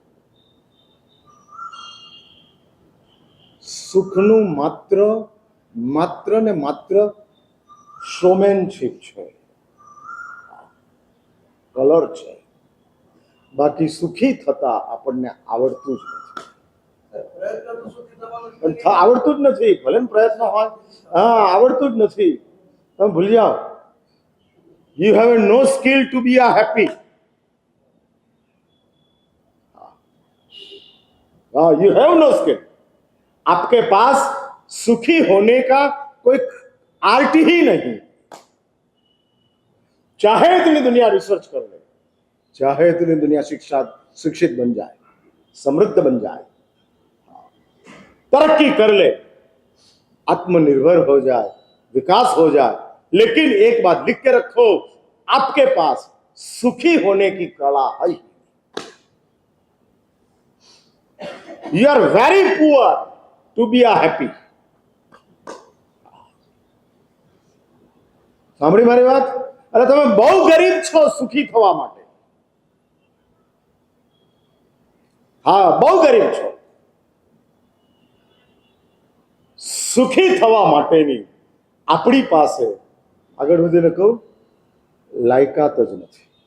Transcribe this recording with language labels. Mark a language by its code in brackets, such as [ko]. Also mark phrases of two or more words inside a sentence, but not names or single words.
[gu] સુખનું માત્ર ને માત્ર શોમેનશીપ છે, કલર છે. બાકી સુખી થતા આપણને આવડતું જ નથી. આવડતું જ નથી, ભલે પ્રયત્ન હોય, હા, આવડતું જ નથી. તમે ભૂલી જાઓ. [en] You have no skill to be happy. You have no skill. [hi] आपके पास सुखी होने का कोई आर्ट ही नहीं. चाहे इतनी दुनिया रिसर्च कर ले, चाहे इतनी दुनिया शिक्षित बन जाए, समृद्ध बन जाए, तरक्की कर ले, आत्मनिर्भर हो जाए, विकास हो जाए, लेकिन एक बात लिख के रखो, आपके पास सुखी होने की कला है. [en] You are very poor to be happy. [gu] સાંભળી મારી વાત? અરે તમે બહુ ગરીબ છો સુખી થવા માટે. હા, બહુ ગરીબ છો. સુખી થવા માટેની આપણી પાસે, આગળ વધીને કહું, લાયકાત જ નથી.